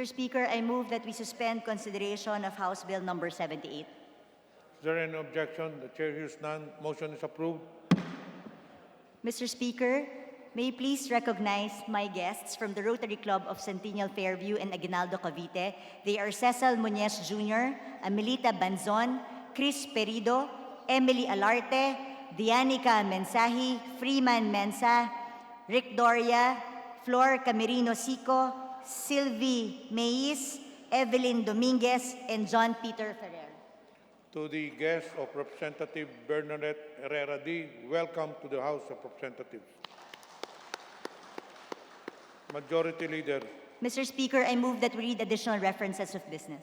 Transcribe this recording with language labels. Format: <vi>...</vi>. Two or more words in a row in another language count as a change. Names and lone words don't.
<en>Speaker, I move that we suspend consideration of House Bill number 78. Is there any objection? The chair hears none. Motion is approved. Mr. Speaker, may you please recognize my guests from the Rotary Club of Centennial Fairview and Aguinaldo, Cavite. They are Cecil Muñez Jr., Amelita Banzon, Chris Perido, Emily Alarte, Dianica Mensahi, Freeman Mensa, Rick Doria, Flor Camerino Sico, Sylvie Mayis, Evelyn Dominguez, and John Peter Ferrer. To the guests of Representative Bernadette Herrera D., welcome to the House of Representatives. Majority Leader, Mr. Speaker, I move that we read additional references of business.</en>